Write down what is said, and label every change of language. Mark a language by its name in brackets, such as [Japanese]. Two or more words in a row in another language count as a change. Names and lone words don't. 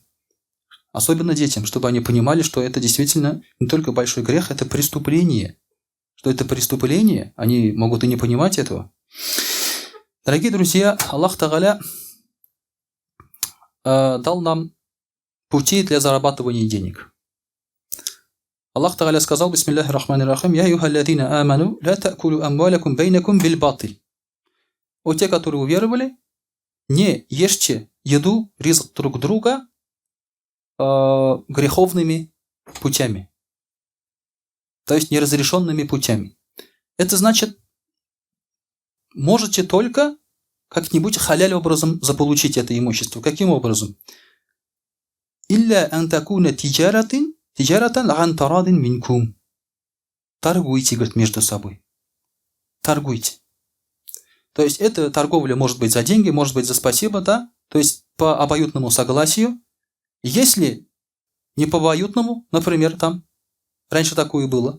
[Russian] Особенно детям, чтобы они понимали, что это действительно не только большой грех, это преступление. Что это преступление, они могут и не понимать этого. Дорогие друзья, [Arabic] الله تعالى [Russian] дал нам пути для зарабатывания денег. [Arabic] الله تعالى [Russian] сказал: [Arabic] بسم الله الرحمن الرحيم يا أيها الذين آمنوا لا تأكلوا أموالكم بينكم بالباطل. [Russian] О те, которые уверовали, не ешьте еду, ризк друг друга греховными путями. То есть неразрешенными путями. Это значит, можете только как-нибудь халяль образом заполучить это имущество. Каким образом? [Arabic] إلا أن تكون تجارة عن تراض منكم. [Russian] Торгуйте, говорит, между собой. Торгуйте. То есть эта торговля может быть за деньги, может быть за спасибо, да? То есть по обоюдному согласию. Если не по обоюдному, например, там, раньше такое было.